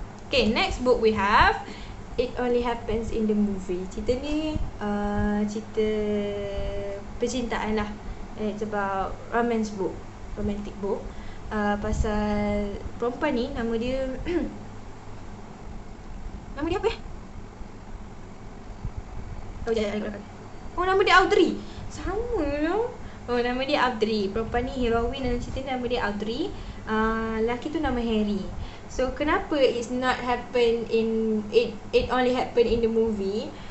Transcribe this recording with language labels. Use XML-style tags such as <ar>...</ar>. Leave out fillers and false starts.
<en>Okay, next book we have It Only Happens in the Movie.</en> <ms>Cerita ni cerita percintaan lah.</ms> <en>It's about romantic book.</en> <ms>Pasal perempuan ni nama dia nama dia apa nama dia Audrey. Sama lah. Nama dia Audrey. Perempuan ni heroine dalam cerita ni, nama dia Audrey. Lelaki tu nama Harry.</ms> <en>So</en> <ms>kenapa</ms> <en>it's not happen in it only happen in the movie?</en>